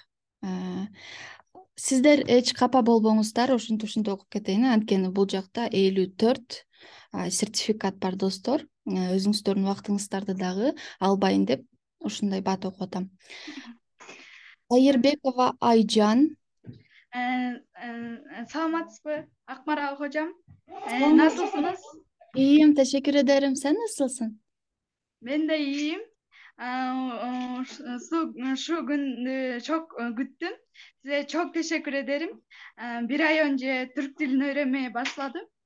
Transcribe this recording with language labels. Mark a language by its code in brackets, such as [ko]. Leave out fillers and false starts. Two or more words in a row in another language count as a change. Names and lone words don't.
[ky] Сиздер эч капа болбоңуздар, ушинтип окуп кетейин, анткени бул жакта 54 сертификат бар достор. Өзүңүздөрдүн убактыңыздарды дагы албайын деп ушундай бат окуп атам. Айырбекова Айжан. Саламатсызбы, Акмарал hocam? [tr] Nasılsınız? İyiyim, teşekkür ederim. Sen nasılsın? Ben de iyiyim. Şu gün çok güttüm. Size çok teşekkür ederim. 1 ay önce Türk dilini öğrenmeye başladım.